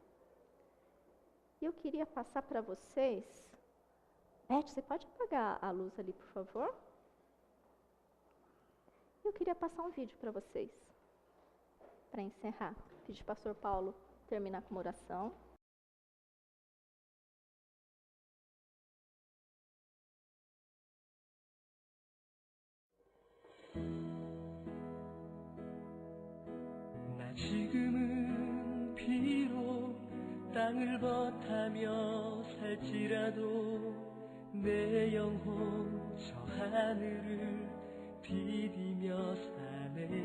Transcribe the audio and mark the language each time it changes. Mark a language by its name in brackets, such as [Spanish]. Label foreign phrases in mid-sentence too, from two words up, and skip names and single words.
[Portuguese] E eu queria passar para vocês. Beth, você pode apagar a luz ali, por favor? Eu queria passar um vídeo para vocês, para encerrar. Pedir para o pastor Paulo terminar com uma oração. [Korean] 나 지금은 비록 땅을 버타며 살지라도 내 영혼 저 하늘을 디디며 사네